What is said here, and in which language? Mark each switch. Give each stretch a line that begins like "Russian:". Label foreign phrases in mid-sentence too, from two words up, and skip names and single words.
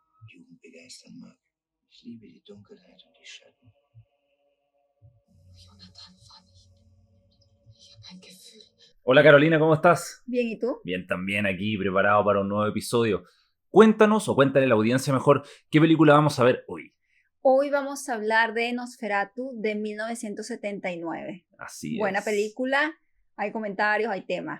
German: Jugend begeistern mag. Ich liebe die Dunkelheit und die Schatten. Jonathan, ich habe ein Gefühl.
Spanish: Hola Carolina, ¿cómo estás? Bien, ¿y tú? Bien, también aquí preparado para un nuevo episodio. Cuéntanos o cuéntale a la audiencia mejor qué película vamos a ver hoy. Hoy vamos a hablar de Nosferatu de 1979. Así Buena es. película, hay comentarios, hay temas.